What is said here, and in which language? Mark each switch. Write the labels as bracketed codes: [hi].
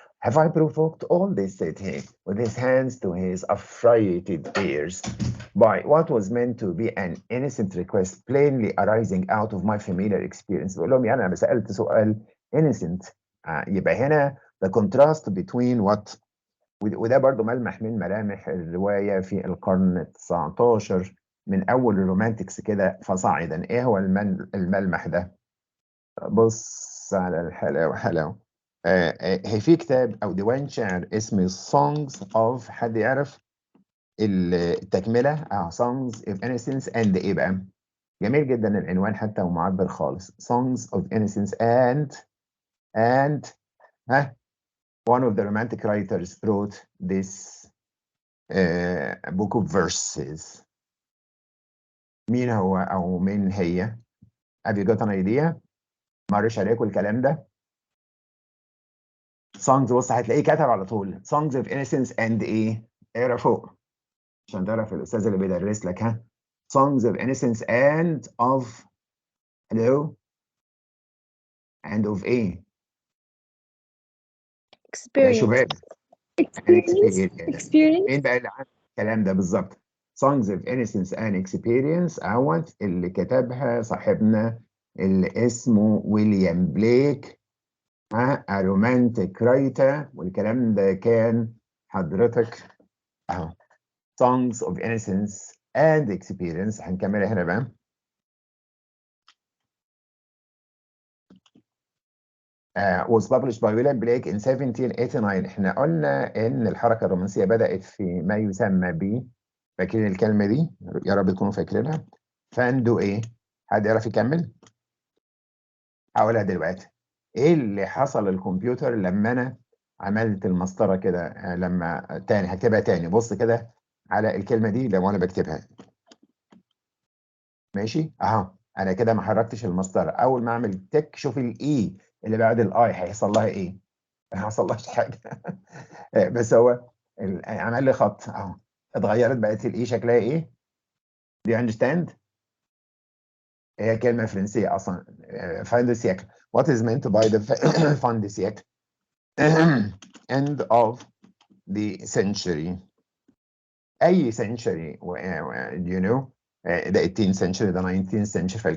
[en] Have I provoked all this, said he, with his hands to his affrighted ears, by what was meant to be an innocent request plainly arising out of my familiar experience. [ar] بقول لهم يعني أنا سألت سؤال innocent. يبقى هنا [en] the contrast between what [ar] وده برضو ملمح من ملامح الرواية في القرن ال19 من أول الرومانتكس كده فصاعدا. إيه هو الملمح ده؟ بص على الحلاوة حلاوة. في كتاب أو ديوان شعر اسمه Songs of، حد يعرف التكملة؟ Songs of Innocence and إيه بقى؟ جميل جدا العنوان حتى ومعبر خالص. [en] Songs of Innocence and one of the romantic writers wrote this book of verses. [ar] مين هو أو مين هي؟ [en] Have you got an idea؟ [ar] مرش عليكم الكلام ده؟ Songs، بص هتلاقيه كتب على طول Songs of Innocence and إيه؟ اقرا فوق عشان تعرف الأستاذ اللي بيدرس لك. ها؟ Songs of Innocence and of hello and of إيه؟ يا [en] experience. [ar] شباب [en] experience. [ar] مين بقى اللي عمل الكلام ده بالظبط؟ Songs of Innocence and Experience أهوت اللي كتبها صاحبنا اللي اسمه ويليام بليك، [en] a romantic writer، [ar] والكلام ده كان حضرتك اهو Songs of Innocence and Experience. هنكملها هنا بقى. [en] was published by William Blake in 1789. [ar] احنا قلنا ان الحركه الرومانسيه بدات في ما يسمى ب، فاكرين الكلمه دي؟ يا رب تكونوا فاكرينها. فاندو ايه؟ حد يعرف يكمل؟ هقولها دلوقتي. ايه اللي حصل للكمبيوتر لما انا عملت المسطره كده؟ لما تاني هكتبها تاني، بص كده على الكلمه دي لما انا بكتبها. ماشي اهو، انا كده ما حركتش المسطره. اول ما اعمل تك شوف الاي اللي بعد الاي هيحصل لها ايه؟ ما حصلهاش حاجه. بس هو عمل لي خط اهو، اتغيرت بقت الاي شكلها ايه؟ [en] Do you understand؟ [ar] هي كلمه فرنسيه اصلا. [fr] fin de siècle. [en] What is meant by the fin de siècle؟ end of the century. اي century you know ده 18th century ده 19th century.